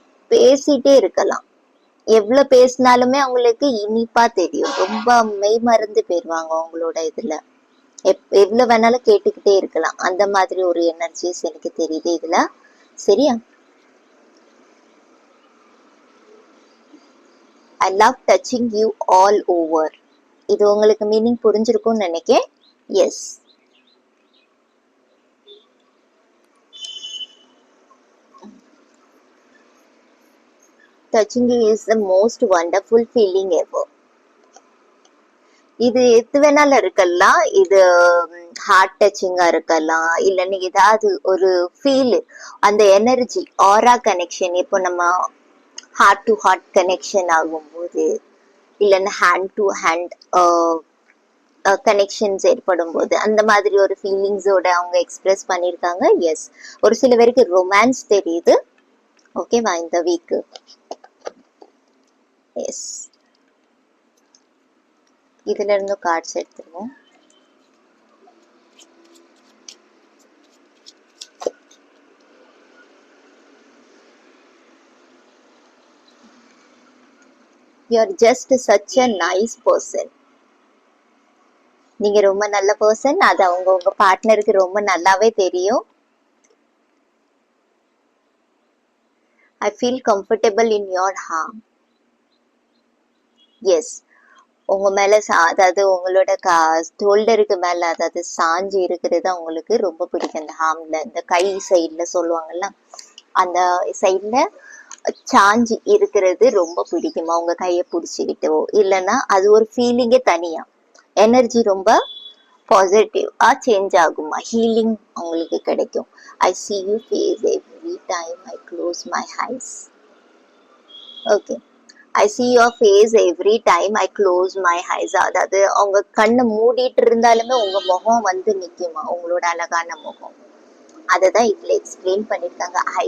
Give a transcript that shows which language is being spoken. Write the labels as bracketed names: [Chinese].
[Tamil] பேசிட்டே இருக்கலாம், எவ்வளவு பேசினாலுமே அவங்களுக்கு இனிப்பா தெரியும். ரொம்ப மெய் மறந்து போயிருவாங்க அவங்களோட இதுல. எவ்வளவு வேணாலும் கேட்டுக்கிட்டே இருக்கலாம். அந்த மாதிரி ஒரு எனர்ஜிஸ் எனக்கு தெரியுது இதுல. சரியா? [English] I love touching you all over. [Tamil] இது உங்களுக்கு மீனிங் புரிஞ்சிருக்கும்னு நினைக்கிறேன். [English] Yes, touching you is the most wonderful feeling ever. [Tamil] இது எது வேணாலும் இருக்கலாம். இது ஹார்ட் டச்சிங்கா இருக்கலாம், இல்ல நீங்க ஏதாவது ஒரு ஃபீல், அந்த எனர்ஜி, ஆரா கனெக்ஷன். இப்போ நம்ம ஹார்ட் டு ஹார்ட் கனெக்ஷன் ஆகும்போது, இல்லைன்னா ஹேண்ட் டு ஹேண்ட் கனெக்ஷன்ஸ் ஏற்படும் போது, அந்த மாதிரி ஒரு ஃபீலிங்ஸோட அவங்க எக்ஸ்பிரஸ் பண்ணியிருக்காங்க. எஸ், ஒரு சில பேருக்கு ரொமான்ஸ் தெரியுது. ஓகேவா இந்த வீக்கு? எஸ், இதுல இருந்து கார்ட்ஸ் எடுத்துருவோம். [English] You are just such a nice person. [Tamil] நீங்க ரொம்ப நல்ல பர்சன். அது அவங்க உங்க பார்ட்னருக்கு ரொம்ப நல்லாவே தெரியும். [English] I feel comfortable in your arm. [Tamil] S, உங்க மேல அதாவது உங்களோட ஷோல்டருக்கு மேல, அதாவது சாஞ்சு இருக்கிறது உங்களுக்கு ரொம்ப பிடிக்கும். அந்த ஹார்ம்ல, இந்த கை சைட்ல சொல்லுவாங்கல்ல, அந்த சைட்ல சாஞ்சி இருக்கிறது ரொம்ப பிடிக்குமா? உங்க கையை பிடிச்சிக்கிட்டோ இல்லைன்னா அது ஒரு ஃபீலிங்கே தனியா, எனர்ஜி ரொம்ப பாசிட்டிவா சேஞ்ச் ஆகுமா, ஹீலிங் உங்களுக்கு கிடைக்கும். [English] I see you face every time I close my eyes. Okay, I see your face every time I close my eyes. [Tamil] அதாவது அவங்க கண்ணை மூடிட்டு இருந்தாலுமே உங்க முகம் வந்து நிக்குமா, உங்களோட அழகான முகம். அததான் இதுல எக்ஸ்பிளைன் பண்ணிருக்காங்க.